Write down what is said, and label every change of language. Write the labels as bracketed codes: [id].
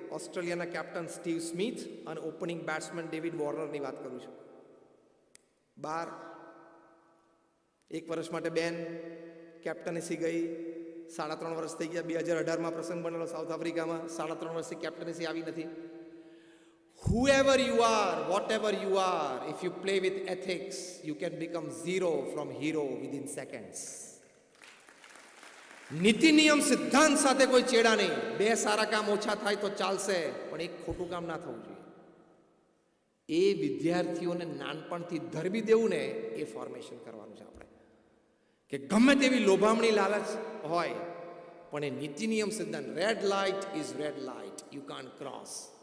[gu] ઓસ્ટ્રેલિયાના captain Steve Smith અને opening batsman David વોર્નરની વાત કરું છું. 1 વર્ષ માટે બેન, કેપ્ટનસી ગઈ, 3.5 વર્ષ થઈ ગયા. 2018માં પ્રસંગ બનેલો સાઉથ આફ્રિકામાં, 3.5 વર્ષથી કેપ્ટનસી આવી નથી. [en] Whoever you are, whatever you are, if you play with ethics, you can become zero from hero within seconds. [gu] નીતિ નિયમ સિદ્ધાંત સાથે કોઈ ચેડા નહીં. 2 સારા કામ ઓછા થાય તો ચાલશે, પણ એક ખોટું કામ ના થવું જોઈએ. એ વિદ્યાર્થીઓને નાનપણથી ધરબી દેવું ને એ ફોર્મેશન કરવાનું છે આપણે. કે ગમે તેવી લોભામણી લાલચ હોય પણ એ નીતિ નિયમ સિદ્ધાંત, [en] Red light is red light, you can't cross.